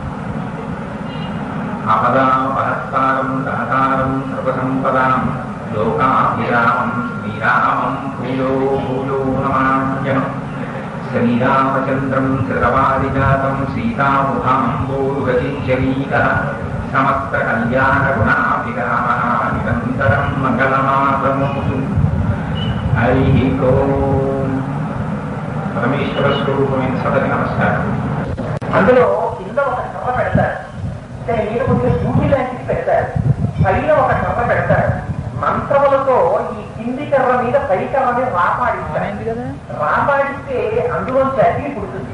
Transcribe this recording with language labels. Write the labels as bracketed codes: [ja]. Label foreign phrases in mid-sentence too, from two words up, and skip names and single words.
[sa] आपदापहत्तारं दातारं सर्वसम्पदां लोकाभिरामं श्रीरामं भूयो भूयो नमाम्यहम् श्रीरामचन्द्रं कृतवादिजातं सीतामुखाम्बोरुहचिञ्चरीकः समस्तकल्याणगुणाभिरामः निरन्तरं मङ्गलमातनोतु। हरिः ओम्। [te] परमेश्वर स्वरूपమైన సభకి నమస్కారం. అందులో కింద ఒక కర్ర పెడతారు, మీద కొద్దిగా సూటి లాంటిది పెడతారు, పైన ఒక కర్ర పెడతారు. మంత్రములతో ఈ కింది కర్ర మీద పై కర్ర మీద రాపాడిస్తే అందులోంచి అగ్ని పుడుతుంది.